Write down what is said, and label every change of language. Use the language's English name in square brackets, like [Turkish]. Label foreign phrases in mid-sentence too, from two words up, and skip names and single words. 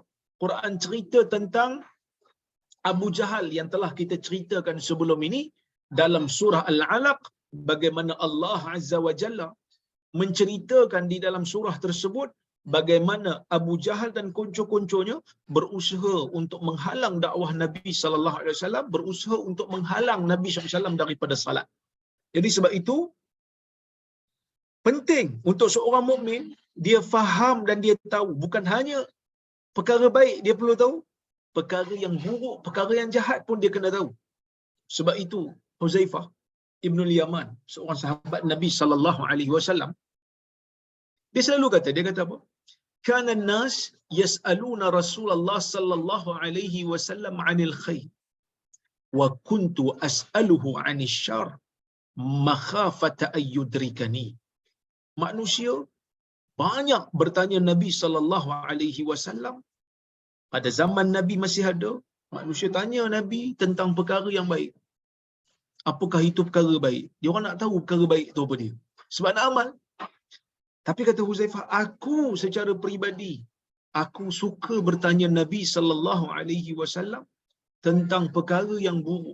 [Malay] Quran cerita tentang Abu Jahal yang telah kita ceritakan sebelum ini dalam surah Al-Alaq, bagaimana Allah [Arabic] عز وجل [Malay] menceritakan di dalam surah tersebut bagaimana Abu Jahal dan konco-konconya berusaha untuk menghalang dakwah Nabi [Arabic] صلى الله عليه وسلم, [Malay] berusaha untuk menghalang Nabi [Arabic] صلى الله عليه وسلم [Malay] daripada salat. Jadi sebab itu penting untuk seorang mukmin dia faham dan dia tahu, bukan hanya perkara baik dia perlu tahu, perkara yang buruk, perkara yang jahat pun dia kena tahu. Sebab itu Huzaifah Ibnul Yaman, seorang sahabat Nabi [Arabic] صلى الله عليه وسلم, [Malay] dia selalu kata, dia kata apa? [Arabic] كان الناس يسألون رسول الله صلى الله عليه وسلم عن الخير وكنت أسأله عن الشر مخافة أن يدركني. [Malay] Manusia banyak bertanya Nabi [Arabic] صلى الله عليه وسلم. [Malay] Pada zaman Nabi masih ada, manusia tanya Nabi tentang perkara yang baik. Apakah itu perkara baik? Dia orang nak tahu perkara baik itu apa dia. Sebab nak amal. Tapi kata Huzaifah, aku secara peribadi, aku suka bertanya Nabi [Arabic] صلى الله عليه وسلم [Malay] tentang perkara yang buruk.